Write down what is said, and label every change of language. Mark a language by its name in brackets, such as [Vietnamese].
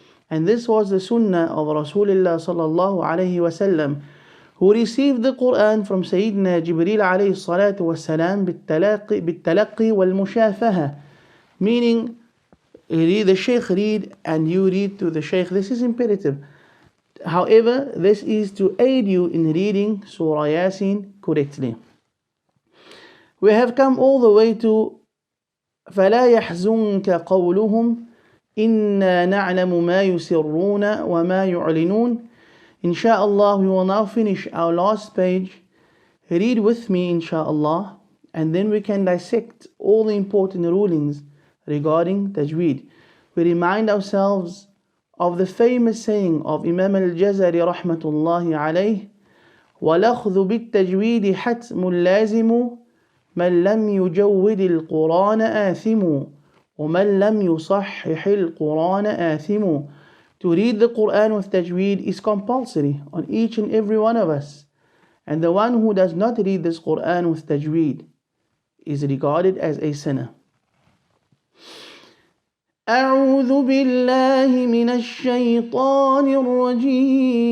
[English] And this was the sunnah of Rasulullah sallallahu alayhi wasallam, who received the Quran from Sayyidina Jibreel alayhi salatu wasalam [Arabic] بالتلقي والمشافهة, [English] meaning the sheikh read and you read to the sheikh. This is imperative. However, this is to aid you in reading Surah Yaaseen correctly. We have come all the way to [Arabic] فَلَا يَحْزُنْكَ قَوْلُهُمْ إِنَّا نَعْلَمُ مَا يُسِرُّونَ وَمَا يُعْلِنُونَ. [English] Insha'Allah, we will now finish our last page. Read with me, insha'Allah, and then we can dissect all the important rulings regarding Tajweed. We remind ourselves of the famous saying of Imam al-Jazari rahmatullahi alayh, [Arabic] وَلَخْذُ بِالتَّجْوِيدِ حَتْمٌ لَازِمُ مَنْ لَمْ يُجَوِّدِ الْقُرْآنَ آثِمُ وَمَنْ لَمْ يُصَحِّحِ الْقُرْآنَ آثِمُ. [English] To read the Quran with Tajweed is compulsory on each and every one of us. And the one who does not read this Quran with Tajweed is regarded as a sinner. [Arabic] أعوذ بالله من الشيطان الرجيم.